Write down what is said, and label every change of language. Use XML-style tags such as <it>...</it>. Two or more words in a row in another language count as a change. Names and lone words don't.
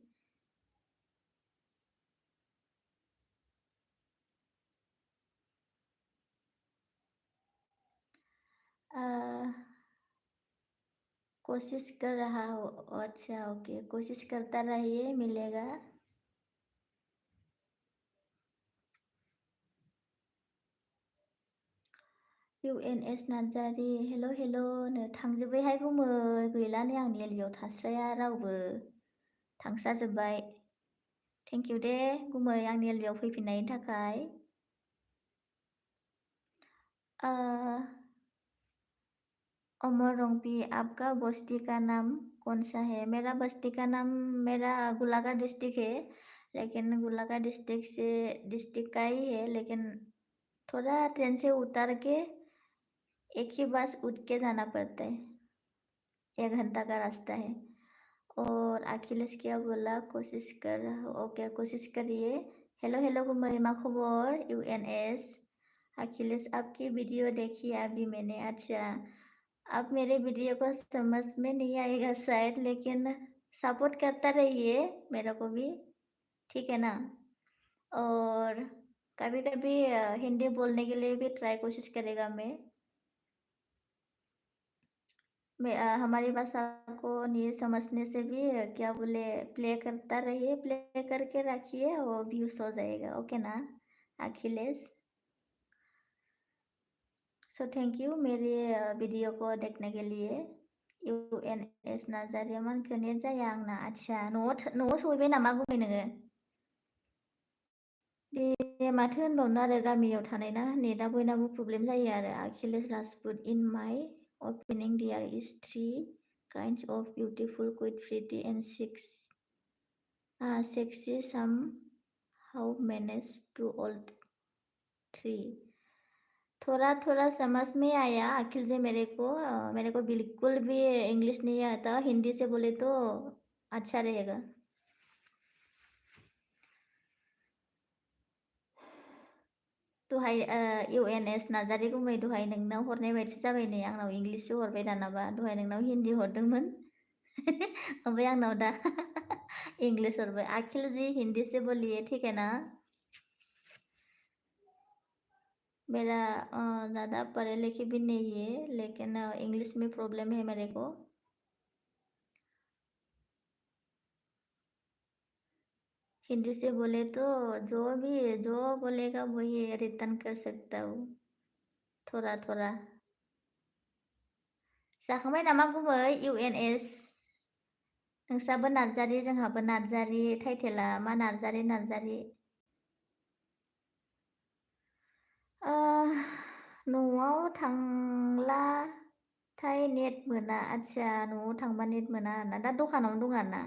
<hi>आ, कोशिश कर रहा हो, अच्छा ओके, कोशिश करता रहिए मिलेगा।</hi> <brx>UNS नार्जारि</brx> <en>hello hello'</en> <brx>नो थांजोब्बायहाय गुमै, गैला नै आंनि एलबियाव थास्राया रावबो, थांस्राजोब्बाय।</brx> <en>thank you</en> <brx>दे गुमै आंनि एलबियाव फैफिननायनि थाखाय।</brx> <hi>अमर रंपी, आपका बस्ती का नाम कौन सा है? मेरा बस्ती का नाम, मेरा गोलाघाट डिस्ट्रिक्ट है, लेकिन गोलाघाट डिस्ट्रिक्ट से डिस्ट्रिक्ट का ही है, लेकिन थोड़ा ट्रेन से उतर के एक ही बस उठ के जाना पड़ता है, 1 घंटा का रास्ता है। और अखिलेश क्या बोला, कोशिश कर रहा हूँ, ओके कोशिश करिए।</hi> <en>hello hello</en> <brx>गुमै, मा खबर UNS।</brx> <hi>अखिलेश आपकी वीडियो देखी अभी मैंने, अच्छा। आप मेरे वीडियो को समझ में नहीं आएगा शायद, लेकिन सपोर्ट करता रहिए मेरे को भी, ठीक है ना। और कभी कभी हिंदी बोलने के लिए भी ट्राई कोशिश करेगा हमारी भाषा को नहीं समझने से भी क्या बोले, प्ले करता रहिए, प्ले करके रखिए और व्यूज हो जाएगा, ओके ना अखिलेश।</hi> <en>so thank you</en> <hi>मेरे वीडियो को देखने के लिए।</hi> <brx>UNS नार्जारिया मानखो नेट जाया आंना, अच्छा न'आव सहैबाय नामा गुमै नोङो? दे माथो होनबावनो आरो, गामियाव थानाय ना, नेटआ बयनाबो प्रब्लेम जायो आरो।</brx> <en>अखिलेश राजपुत, in my opinion there is 3 kinds of beautiful, quite pretty and sexy, somehow manage to all 3।</en> <hi>थोड़ा थोड़ा समझ में आया अखिल जी मेरे को बिल्कुल भी इंग्लिश नहीं आता, हिंदी से बोले तो अच्छा रहेगा।</hi> <brx>दहाय UNS नार्जारि गुमै, दहाय नोंनाव हरनाय बायदि जाबाय नै, आंनाव इंग्लिससो हरबाय दानाबा, दहाय नोंनाव हिन्दी हरदोंमोन ओमफ्राय आंनाव दा इंग्लिस हरबाय।</brx> <hi>अखिल जी हिंदी से बोलिए, ठीक है ना। मेरा ज़्यादा पढ़े लिखे भी नहीं है, लेकिन इंग्लिश में प्रॉब्लम है मेरे को। हिंदी से बोले तो जो बोलेगा वही रिटर्न कर सकता हूँ, थोड़ा थोड़ा।</hi> <brx>जाखांबाय नामा गुमै UNS? नोंस्राबो नार्जारि जोंहाबो नार्जारि, टाइटेला मा नार्जारि नार्जारि। न'आव थांब्लाथाय नेट मोना, अच्छा न'आव थांबा नेट मोना आरोना, दा दखानावनो दं आरोना।</brx>